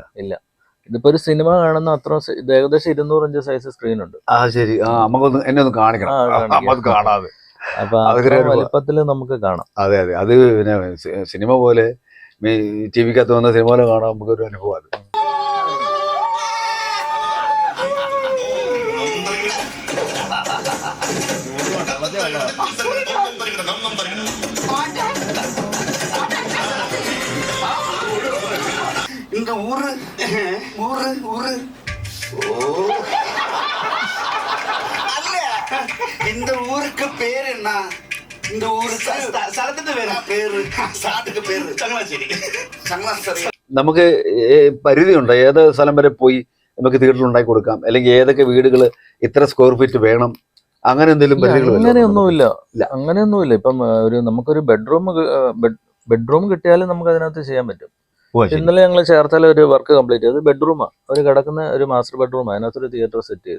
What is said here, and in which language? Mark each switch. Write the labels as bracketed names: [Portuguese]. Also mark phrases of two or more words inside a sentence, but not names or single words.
[Malayalam] ഇല്ല. ഇതിപ്പോ ഒരു സിനിമ കാണുന്ന അത്ര, ഇത് ഏകദേശം 200 [English] inch size screen [Malayalam] ഉണ്ട്. ശരി. നമുക്കൊന്ന് എന്നെ ഒന്ന് കാണിക്കണം. കാണാതെ അപ്പൊ വലിപ്പത്തില് നമുക്ക് കാണാം. അതെ. അത് പിന്നെ സിനിമ പോലെ ടിവിക്കകത്ത് വന്ന സിനിമ പോലെ കാണാൻ നമുക്കൊരു അനുഭവം. [Tamil] இந்த ஊரு இந்த ஊருக்கு பேர் என்ன? இந்த ஊரு ஸ்தலத்துக்கு பேரு சாட்டுக்கு பேரு சங்கலாச்சேரி. [Malayalam] നമുക്ക് പരിധിയുണ്ടോ? ഏത് സ്ഥലം വരെ പോയി നമുക്ക് തിയേറ്ററിൽ ഉണ്ടാക്കി കൊടുക്കാം, അല്ലെങ്കിൽ ഏതൊക്കെ വീടുകൾ ഇത്ര [English] square feet [Malayalam] വേണം, അങ്ങനെ എന്തെങ്കിലും പരിധികൾ? അങ്ങനെയൊന്നുമില്ല, ഇല്ല. അങ്ങനെയൊന്നുമില്ല. ഇപ്പം നമുക്കൊരു ബെഡ്റൂം കിട്ടിയാലും നമുക്ക് അതിനകത്ത് ചെയ്യാൻ പറ്റും. ഇന്നലെ ഞങ്ങൾ ചേർത്തല ഒരു [English] work complete [Malayalam] ചെയ്ത് ബെഡ്റൂമാണ്, ഒരു കിടക്കുന്ന ഒരു [English] master bedroom, [Malayalam] അതിനകത്തൊരു [English] theatre set [Malayalam] ചെയ്തു.